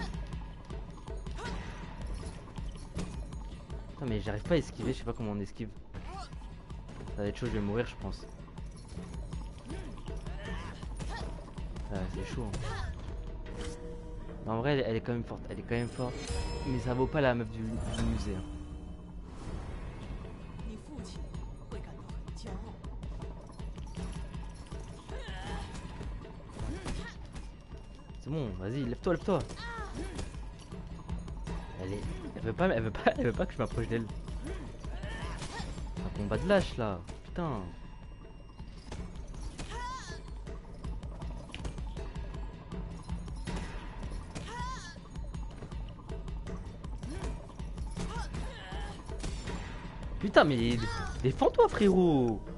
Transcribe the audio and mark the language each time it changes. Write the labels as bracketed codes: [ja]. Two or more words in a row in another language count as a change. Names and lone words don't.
[fr] Putain mais j'arrive pas à esquiver, je sais pas comment on esquive. Ça va être chaud, je vais mourir je pense. Ah, c'est chaud. Hein. En vrai elle est quand même forte, elle est quand même forte. Mais ça vaut pas la meuf du musée. Hein. [zh] 你父亲会感到很骄傲。 [fr] C'est bon, vas-y, lève-toi, lève-toi. Elle veut pas que je m'approche d'elle. Un combat de lâche là, putain. Putain, mais défends-toi, frérot.